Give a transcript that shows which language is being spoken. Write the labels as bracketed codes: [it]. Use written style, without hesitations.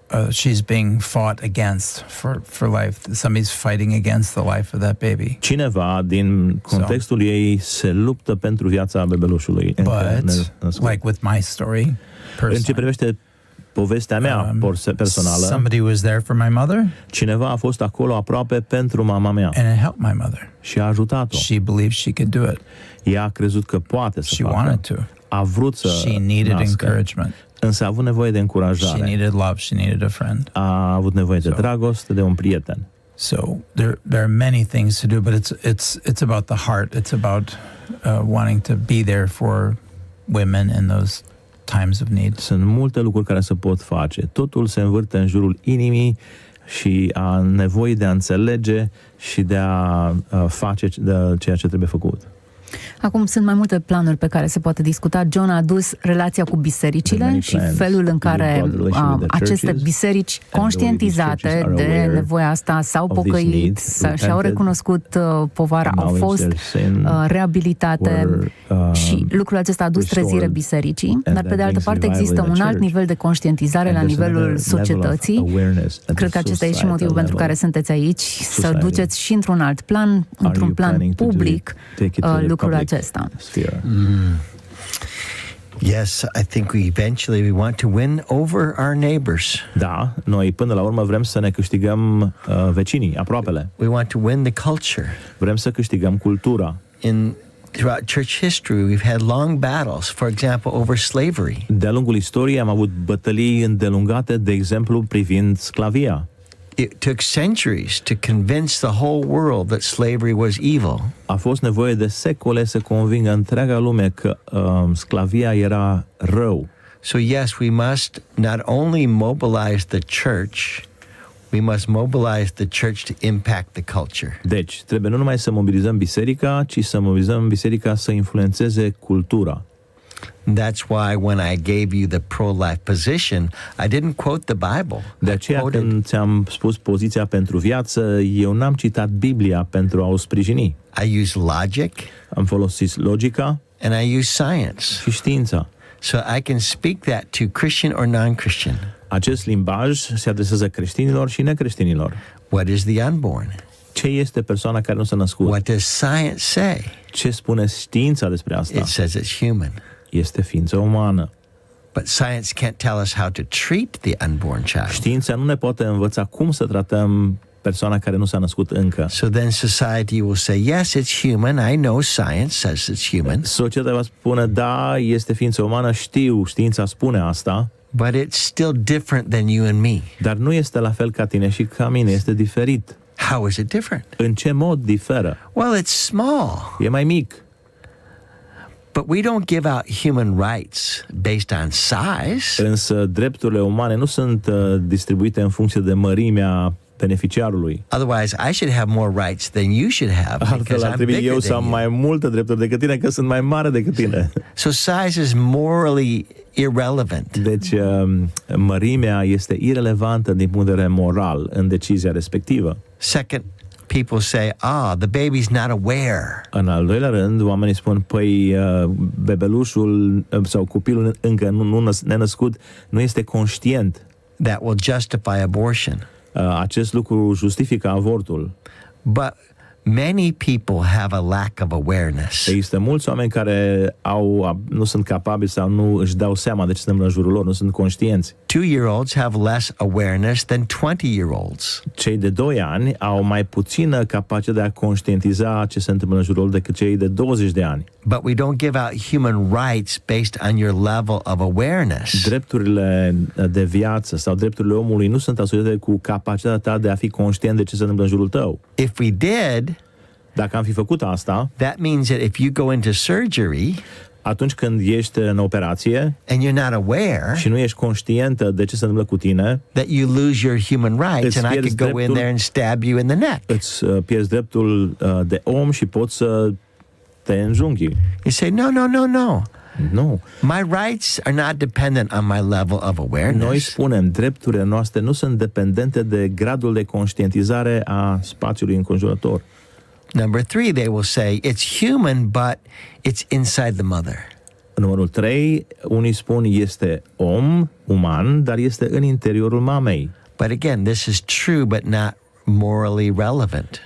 [en] She's being fought against for life. Somebody's fighting against the life of that baby. [ro] Cineva din contextul ei se luptă pentru viața bebelușului. [en] But like with my story, [ro] în ce privește povestea mea personală, [en] somebody was there for my mother. [ro] Cineva a fost acolo aproape pentru mama mea. [en] And it helped my mother. [ro] Și a ajutat-o. [en] She believed she could do it. [ro] Ea a crezut că poate să facă. [en] She wanted to. [ro] A vrut să [en] She needed encouragement. [ro] Însă a avut nevoie de încurajare. [en] She needed love. She needed a friend. [ro] A avut nevoie de dragoste, de un prieten. [en] So there are many things to do, but it's about the heart. It's about wanting to be there for women in those times of need. [ro] Sunt multe lucruri care se pot face. Totul se învârte în jurul inimii și a nevoii de a înțelege și de a face ceea ce trebuie făcut. Acum sunt mai multe planuri pe care se poate discuta. John a adus relația cu bisericile și felul în care aceste biserici conștientizate de nevoia asta s-au pocăit și au recunoscut povara, au fost reabilitate și lucrul acesta a adus trezire bisericii, dar pe de altă parte există un alt nivel de conștientizare la nivelul societății. Cred că acesta e și motivul pentru care sunteți aici, să duceți și într-un alt plan, într-un plan public, lucrul acesta. [en] Yes, I think we want to win over our neighbors. [ro] Da, noi până la urmă vrem să ne câștigăm vecinii, aproapele. [en] We want to win the culture. [ro] Vrem să câștigăm cultura. [en] Throughout church history, we've had long battles, for example, over slavery. [ro] De-a lungul istoriei am avut bătălii îndelungate, de exemplu, privind sclavia. [en] It took centuries to convince the whole world that slavery was evil. [ro] A fost nevoie de secole să convingă întreaga lume că sclavia era rău. [en] So yes, we must not only mobilize the church, we must mobilize the church to impact the culture. [ro] Deci, trebuie nu numai să mobilizăm biserica, ci să mobilizăm biserica să influențeze cultura. [en] That's why when I gave you the pro-life position, I didn't quote the Bible. [ro] De aceea când ți-am spus poziția pentru viață, eu n-am citat Biblia pentru a o sprijini. [en] I use logic. [ro] Am folosit logica [en] and I use science. [ro] Și știința. [en] So I can speak that to Christian or non-Christian. [ro] Acest limbaj se adresează creștinilor și necreștinilor. [en] What is the unborn? [ro] Ce este persoana care nu s-a născut? [en] What does science say? [ro] Ce spune știința despre asta? [en] It says it's human. [ro] Este ființă umană. [en] But science can't tell us how to treat the unborn child. [ro] Știința nu ne poate învăța cum să tratăm persoana care nu s-a născut încă. [en] So then society will say, yes, it's human. I know science says it's human. [ro] Societatea va spune, da, este ființă umană, știu, știința spune asta. [en] But it's still different than you and me. [ro] Dar nu este la fel ca tine și ca mine, este diferit. [en] How is it different? [ro] În ce mod diferă? [en] Well, it's small. [ro] E mai mic. [en] But we don't give out human rights based on size. [ro] Însă drepturile umane nu sunt distribuite în funcție de mărimea beneficiarului. [en] Otherwise, I should have more rights than you should have. [ro] Altfel ar trebui eu să am mai multe drepturi decât tine, că sunt mai mare decât tine. [en] So size is morally irrelevant. [ro] Deci mărimea este irelevantă din punct de vedere moral în decizia respectivă. [en] Second, people say, the baby's not aware. [ro] În al doilea rând, oamenii spun, păi bebelușul sau copilul încă nenăscut nu este conștient. [en] That will justify abortion. [ro] Acest lucru justifică avortul. [en] But many people have a lack of awareness. [ro] Există mulți oameni care nu sunt capabili sau nu își dau seama de ce se întâmplă în jurul lor, nu sunt conștienți. [en] 2-year-olds have less awareness than 20-year-olds. [ro] Cei de 2 ani au mai puțină capacitate de a conștientiza ce se întâmplă în jurul lor decât cei de 20 de ani. [en] But we don't give out human rights based on your level of awareness. [ro] Drepturile de viață sau drepturile omului nu sunt asociate cu capacitatea ta de a fi conștient de ce se întâmplă în jurul tău. [en] If we did, [ro] dacă am fi făcut asta, [en] that means that if you go into surgery, [ro] atunci când ești în operație [en] and you're not aware, [ro] și nu ești conștientă de ce se întâmplă cu tine, [en] that you lose your human rights and I could go in there and stab you in the neck. [ro] Îți pierzi dreptul de om și poți să te înjunghi. [en] You say, no. [ro] Nu. [en] My rights are not dependent on my level of awareness. [ro] Noi spunem, drepturile noastre nu sunt dependente de gradul de conștientizare a spațiului înconjurător. [en] Number 3, they will say, it's human, but it's inside the mother. [ro] Numărul 3, unii spun este uman, dar este în interiorul mamei. [en] But again, this is true, but not morally relevant.